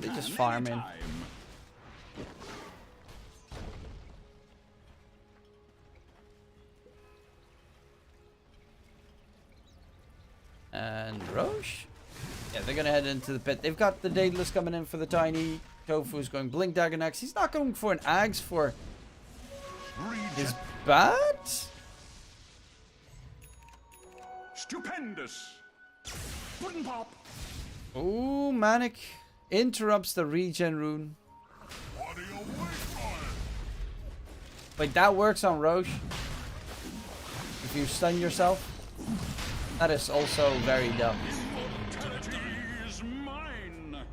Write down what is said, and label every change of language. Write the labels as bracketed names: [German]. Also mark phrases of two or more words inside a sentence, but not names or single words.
[English] They're just farming. And Roche? Yeah, they're going to head into the pit. They've got the Daedalus coming in for the Tiny. Tofu's going Blink Dagger next. He's not going for an Ags for his bat? Stupendous. Puddin' pop. Oh, Manic interrupts the regen rune. What are you waiting for? Wait, that works on Roche? If you stun yourself? That is also very dumb. Immortality is mine.